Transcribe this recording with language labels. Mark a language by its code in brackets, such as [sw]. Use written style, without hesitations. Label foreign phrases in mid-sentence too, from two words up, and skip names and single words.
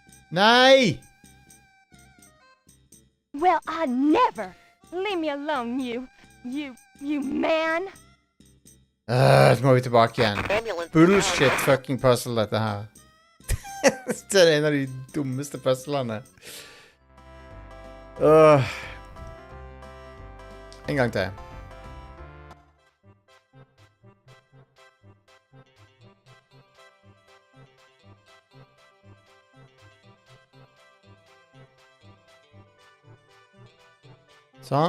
[no] Nei! [en] Well, I never. Leave me alone, you man. [no] Så må vi tilbake igjen. Ambulance. [en] Bullshit fucking puzzle, [no] dette her. Det er en av de dummeste puzzlene. En gang til. Sånn.